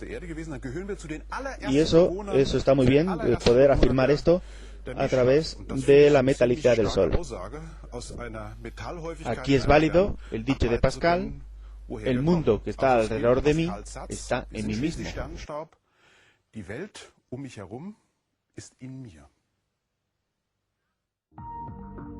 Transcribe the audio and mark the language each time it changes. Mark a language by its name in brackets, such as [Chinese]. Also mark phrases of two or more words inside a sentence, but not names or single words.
[Spanish] Y eso está muy bien, poder afirmar esto a través de la metalicidad del Sol. Aquí es válido el dicho de Pascal: el mundo que está alrededor de mí está en mí mismo. [German] Die Welt um mich herum ist in mir.